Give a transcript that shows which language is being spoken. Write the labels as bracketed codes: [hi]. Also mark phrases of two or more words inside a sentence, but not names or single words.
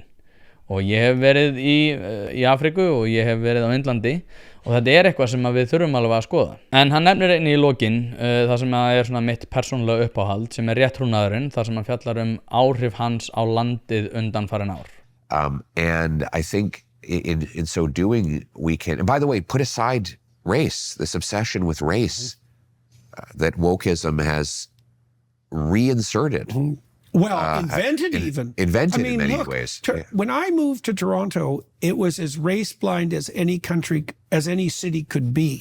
[is] Og ég hef verið í Afríku og ég hef verið á Indlandi og þetta eitthvað sem við þurfum alveg að skoða. En hann nefnir einnig í lokin það sem svona mitt persónulega uppáhald sem réttrúnaðurinn, þar sem hann fjallar áhrif hans á landið undanfarin ár. [en] And I think in so doing we can, and by the way, put aside race, this obsession with race that wokeism has reinserted. Well, invented even. Invented in many ways. When I moved to Toronto, it was as race blind as any country, as any city could be.